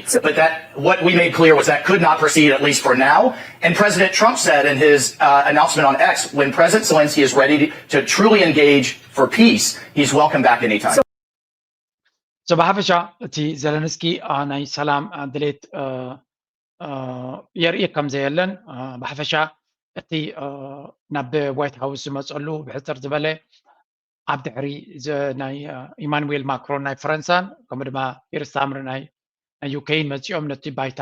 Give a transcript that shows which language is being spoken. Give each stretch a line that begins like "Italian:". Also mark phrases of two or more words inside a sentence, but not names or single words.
English: But what we made clear was that could not proceed, at least for now. And President Trump said in his announcement on X, when President Zelensky is ready to truly engage for peace, he's welcome back anytime.
Tigrinya: So ብሓፈሻ እቲ ዘለንስኪ ናይ ሰላም ድሌት የርኢ ከም ዘየለን ብሓፈሻ እቲ ናብ ዋይት ሃውስ ዝመፀሉ ብሕፅር ዝበለ ኣብ ድሕሪ ናይ ኢማኑኤል ማክሮን ናይ ፈረንሳን ከምኡ ድማ ኪር ስታርመር ናይ ዩክሬን መፂኦም ነቲ ባይታ